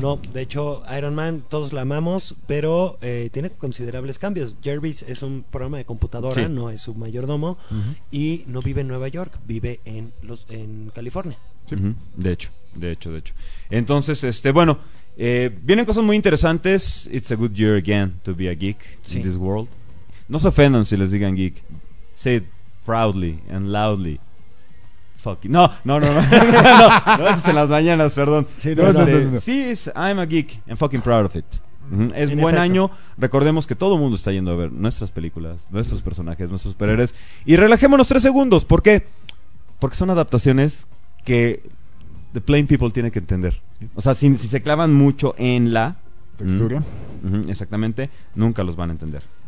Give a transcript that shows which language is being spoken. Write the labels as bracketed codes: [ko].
[es] No, de hecho Iron Man todos la amamos, pero tiene considerables cambios. Jarvis es un programa de computadora, no es su mayordomo y no vive en Nueva York, vive en California. Sí. De hecho. Entonces, vienen cosas muy interesantes. [en] It's a good year again to be a geek in this world. [es] No se ofendan si les digan geek. [en] Say it proudly and loudly. Fuck you. No. [es] No, eso es en las mañanas, perdón. No. [en] Sí, I'm a geek and fucking proud of it. [es] Es en buen efecto. Año. Recordemos que todo el mundo está yendo a ver nuestras películas, nuestros personajes, nuestros superhéroes. Y relajémonos 3 segundos. ¿Por qué? Porque son adaptaciones que [en] the plain people [es] tiene que entender. O sea, si se clavan mucho en la textura, exactamente, nunca los van a entender.